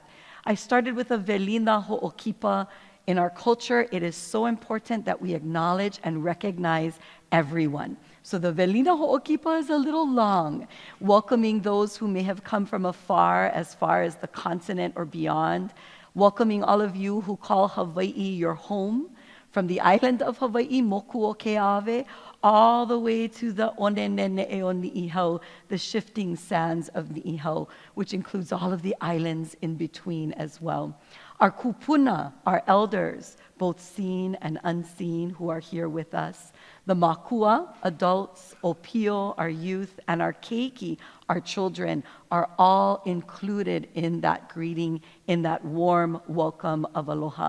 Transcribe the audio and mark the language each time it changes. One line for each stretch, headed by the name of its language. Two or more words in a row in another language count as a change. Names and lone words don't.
English: I started with a
Hawaiian: velina ho'okipa.
English: In our culture, it is so important that we acknowledge and recognize everyone. So the
Hawaiian: velina ho'okipa
English: is a little long, welcoming those who may have come from afar as the continent or beyond, welcoming all of you who call Hawaii your home, from the island of Hawaii, moku o ke ave, all the way to the
Hawaiian: onenene o Ni'ihau,
English: the shifting sands of Ni'ihau, which includes all of the islands in between as well. Our kupuna, our elders, both seen and unseen, who are here with us. The makua, adults, opio, our youth, and our keiki, our children, are all included in that greeting, in that warm welcome of aloha.